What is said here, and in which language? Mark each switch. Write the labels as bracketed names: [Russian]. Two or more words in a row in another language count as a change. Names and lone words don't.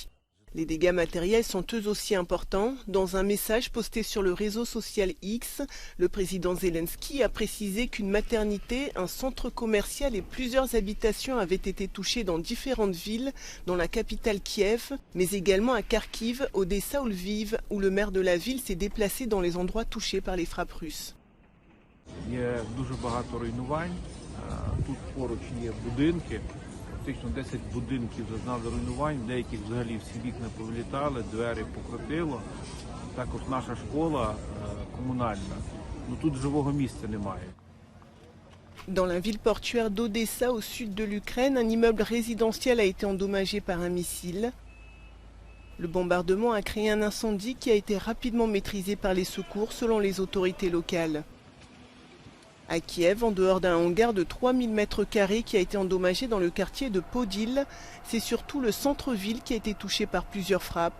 [French] Les dégâts matériels sont eux aussi importants. Dans un message posté sur le réseau social X, le président Zelensky a précisé qu'une maternité, un centre commercial et plusieurs habitations avaient été touchés dans différentes villes, dont la capitale Kiev, mais également à Kharkiv, Odessa ou Lviv, où le maire de la ville s'est déplacé dans les endroits touchés par les frappes russes. [Ukrainian] Тут поруч є будинки, фактично 10 будинків зазнали руйнувань, деяких взагалі всі вікна повилітали, двері покрутило. Також наша школа комунальна, тут живого місця немає. [French] Dans la ville portuaire d'Odessa, au sud de l'Ukraine, un immeuble résidentiel a été endommagé par un missile. Le bombardement a créé un incendie qui a été rapidement maîtrisé par les secours selon les autorités locales. À Kiev, en dehors d'un hangar de 3000 m² qui a été endommagé dans le quartier de Podil, c'est surtout le centre-ville qui a été touché par plusieurs frappes.